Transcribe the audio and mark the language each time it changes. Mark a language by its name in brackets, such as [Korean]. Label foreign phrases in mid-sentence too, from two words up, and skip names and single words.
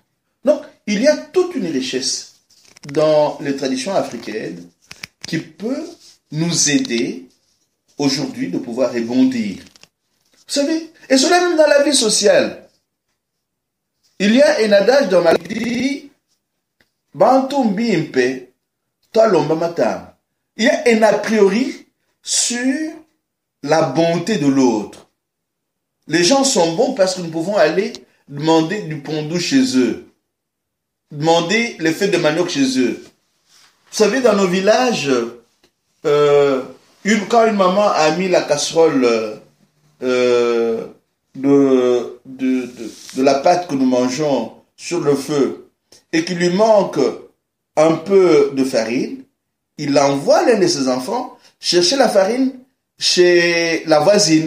[French] Donc, il y a toute une richesse dans les traditions africaines qui peut nous aider aujourd'hui de pouvoir rebondir. Vous savez, et cela même dans la vie sociale. Il y a un adage dans ma vie, [Luba-Lulua] Bantu mbimpe, talomba matam. [French] Il y a un a priori sur la bonté de l'autre. Les gens sont bons parce que nous pouvons aller demander du pondou chez eux, demander les fêtes de manioc chez eux. Vous savez, dans nos villages, quand une maman a mis la casserole de la pâte que nous mangeons sur le feu et qu'il lui manque un peu de farine, il envoie l'un de ses enfants chercher la farine chez la voisine.